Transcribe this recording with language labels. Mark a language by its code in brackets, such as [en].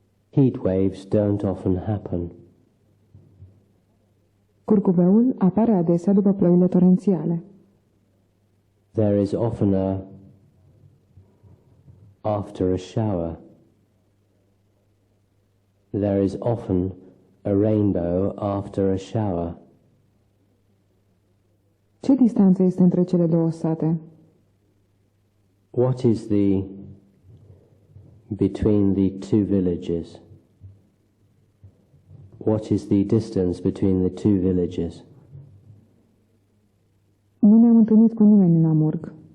[en] Heat waves don't often happen. [ro] Curcubeul apare adesea după ploile torențiale. [en] There is oftener after a shower. There is often a rainbow after a shower. [ro] Ce distanță este între cele două sate? [en] What is between the two villages? What is the distance between the two villages? [ro] Nu ne-am întâlnit cu nimeni în Amurg.